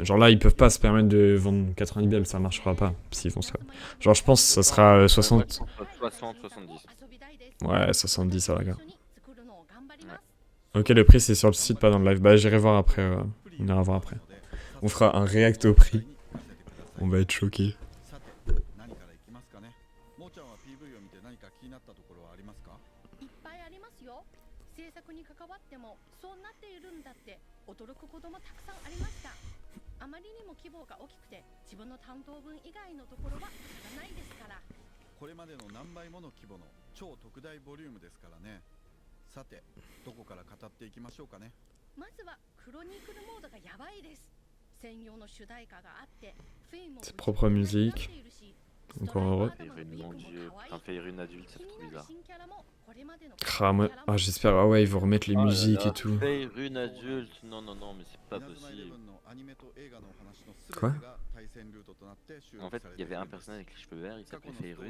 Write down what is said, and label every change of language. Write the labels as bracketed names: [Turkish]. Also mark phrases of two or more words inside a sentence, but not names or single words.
[French] Genre là, ils peuvent pas se permettre de vendre 90 balles, ça marchera pas s'ils font ça. Genre, je pense que ça sera 60. 60, 70. Ouais, 70, ça va, gars. Ok, le prix c'est sur le site, pas dans le live. Bah, j'irai voir après. On ira voir après. On fera un react au prix. On va être choqués. [Japanese] さて何からいきますかね。もーちゃんは PV を見て何か気になったところはありますか。いっぱいありますよ。制作に関わってもそうなっているんだって驚くこともたくさんありました。あまりにも規模が大きくて自分の担当分以外のところはわからないですから。これまでの何倍もの規模の超特大ボリュームですからね。さてどこから語っていきましょうかね。まずはクロニクルモードがやばいです。専用の主題歌があって、フェイも [French] Ses propres musiques. Encore heureux. Faire une adulte, c'est trop bizarre. Ah, moi, ah, j'espère, ah ouais, ils vont remettre les Oh là musiques là, et tout. Faire une adulte, non, mais c'est pas possible. Quoi? En fait, il y avait un personnage avec les cheveux verts, il s'appelait Faerun.